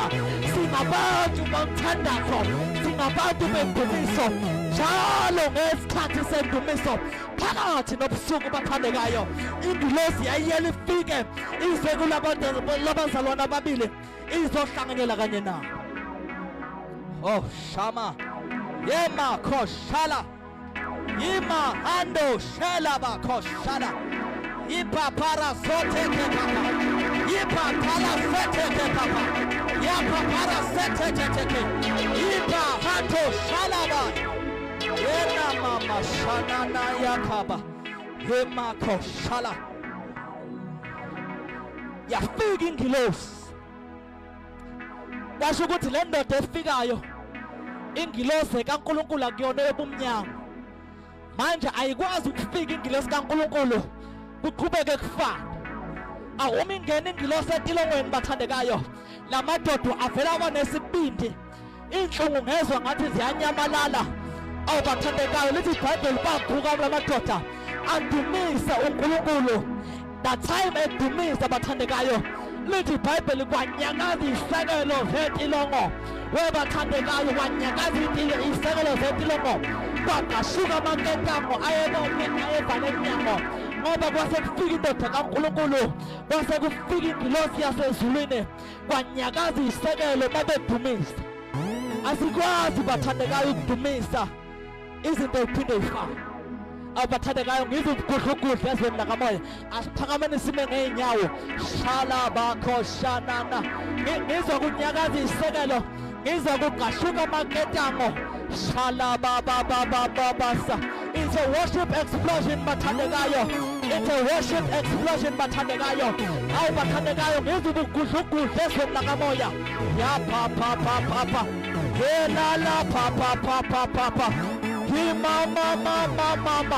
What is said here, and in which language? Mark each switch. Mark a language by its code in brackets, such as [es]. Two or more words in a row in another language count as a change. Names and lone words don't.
[zu] Singabantu bomthandazo, singabantu bendumiso, njalo ngesikhathi sendumiso phakathi nobusuku bathandekayo. Ingilosi yayiyela ifike ize kulabazalwana ababili izohlanganyela kanye nabo. Oh shama yema khoshala yima ando shela ba khoshala yipa para sote ke papa yipa para sete ke papa yapa para sete ke yipa hato shala ba yena mama shanana yakaba yema khoshala. Yafika ingilosi kwasho ukuthi le ndoda efikayo ingilosi kaNkulunkulu akuyona ebumnyama. Manje ayikwazi ukufika ingilosi kaNkulunkulu kuqhubeke kufana. Awuma ingena ingilosi etilongweni bathandekayo, lamadoda avela abanesibindi, inhlungu ngezwe ngathi ziyanyamalala. Awu bathandekayo, lithi iBhayibheli bavuka lamadoda adumise uNkulunkulu. [en] That time [zu] edumisa bathandekayo, lithi iBhayibheli kwanyakaza isekelo zetilongo. Webathandekayo kwanyakaza isekelo zetilongo, kwaqashuka amaketamo ayevale emnyango, ngoba kwase kufika indoda kaNkulunkulu, kwase kufika ingilosi yasezulwini, kwanyakaza isekelo babedumisa. Asikwazi bathandekayo ukudumisa izinto ziphinde zifane. Abathandekayo ngizwe ukugudla ezweni lakamoya, asiphakameni sime ngeenyawo. Shala bakho shanana, ngizwe ukunyakaza isekelo, ngizwe ukuqashuka amaketamo. Shala basa. [en] It's a worship explosion bathandekayo, it's a worship explosion bathandekayo. [zu] Awu bathandekayo ngizwe ukugudla ezweni lakamoya. Ya papa yena la papa mama.